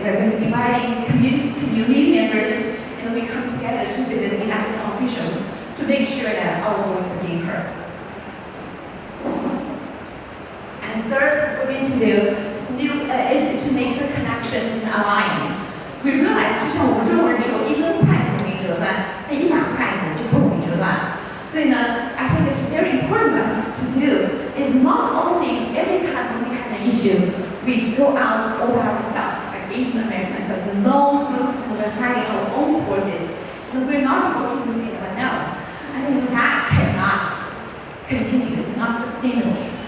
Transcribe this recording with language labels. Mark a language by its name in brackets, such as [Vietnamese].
[English] We're going to be inviting community members, and we come together to visit elected officials to make sure that our voice is being heard. And third, what we're going to do is to make the connections and alliance. We realize, [Chinese] 就像我们中国人说，一根筷子容易折断，但一把筷子就不容易折断。所以呢 [English] I think it's very important for us to do is not only every time when we have an issue, we go out all by ourselves, like Asian Americans, as lone groups, and we're fighting our own causes, and we're not working with anyone else. I think that cannot continue. It's not sustainable.